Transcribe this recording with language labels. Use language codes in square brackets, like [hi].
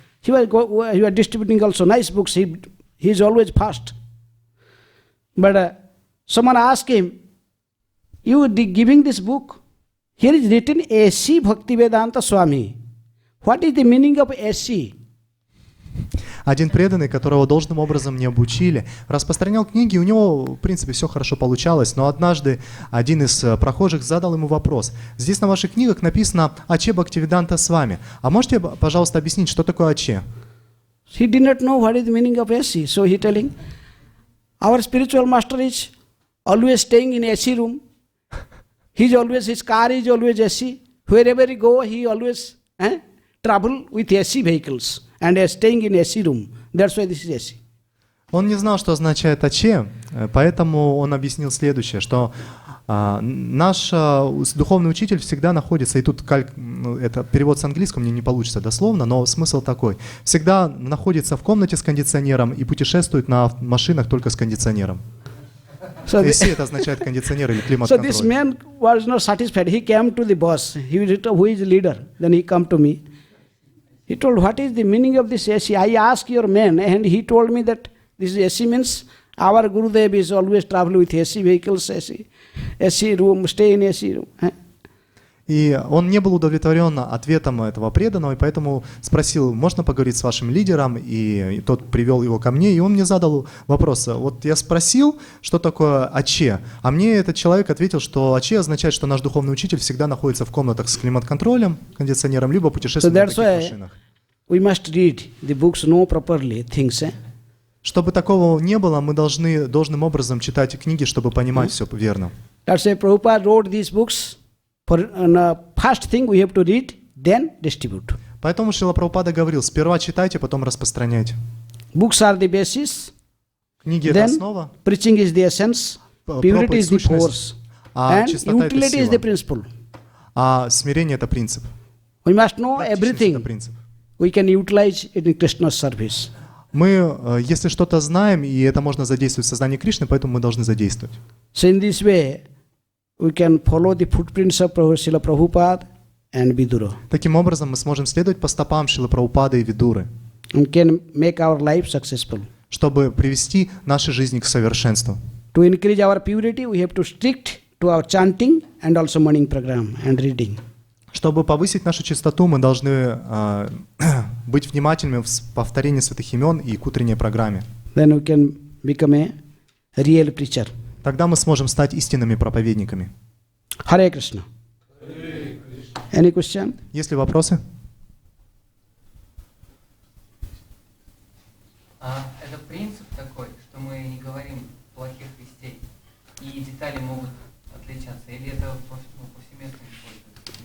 [en] He was distributing also nice books. He is always fast. But someone asked him, "You giving this book? Here is written A.C. Bhaktivedanta Swami. What is the meaning of A.C.?" [ru] Один преданный, которого должным образом не обучили, распространял книги, и у него, в принципе, все хорошо получалось. Но однажды один из прохожих задал ему вопрос. Здесь на ваших книгах написано «Аче Бхактивиданта Свами». А можете, пожалуйста, объяснить, что такое Аче? [en] He did not know what is the meaning of AC. So he telling, our spiritual master is always staying in AC room. His car is always AC. Wherever he go, he always travel with AC vehicles and staying in AC room. That's why this is AC. [ru] Он не знал, что означает Аче, поэтому он объяснил следующее, что наш духовный учитель всегда находится, и тут это перевод с английского мне не получится дословно, но смысл такой, всегда находится в комнате с кондиционером и путешествует на машинах только с кондиционером. AC это означает кондиционер или климат-контроль. [en] So this man was not satisfied. He came to the boss, who is the leader. Then he come to me. He told, what is the meaning of this AC? I asked your man, and he told me that this AC means our Gurudev is always travel with AC vehicles, AC room, stay in AC room. [ru] И он не был удовлетворен ответом этого преданного, и поэтому спросил, можно поговорить с вашим лидером, и тот привел его ко мне, и он мне задал вопрос. Вот я спросил, что такое Аче, а мне этот человек ответил, что Аче означает, что наш духовный учитель всегда находится в комнатах с климат-контролем, кондиционером, либо путешествует на таких машинах. [en] We must read the books, know properly things. [ru] Чтобы такого не было, мы должны должным образом читать книги, чтобы понимать все верно. [en] That's why Prabhupada wrote these books. First thing we have to read, then distribute. [ru] Поэтому Шрила Прабхупада говорил, сперва читайте, потом распространяйте. [en] Books are the basis. [ru] Книги это основа. [en] Preaching is the essence. Purity is the force. And utility is the principle. [ru] А смирение это принцип. [en] We must know everything. [ru] Это принцип. [en] We can utilize it in Krishna's service. [ru] Мы, если что-то знаем, и это можно задействовать в сознании Кришны, поэтому мы должны задействовать. [en] So in this way, we can follow the footprints of Srila Prabhupada and Vidura. [ru] Таким образом, мы сможем следовать по стопам Шрилы Прабхупады и Видуры, [en] And can make our life successful. [ru] чтобы привести наши жизни к совершенству. [en] To increase our purity, we have to stick to our chanting and also morning program and reading. [ru] Чтобы повысить нашу чистоту, мы должны быть внимательными в повторении святых имен и к утренней программе. [en] Then we can become a real preacher. [ru] Тогда мы сможем стать истинными проповедниками. [en] Hare Krishna. Any question? [ru] Есть ли вопросы? Это принцип такой, что мы не говорим плохих вестей, и детали могут отличаться, или это повсеместно используется?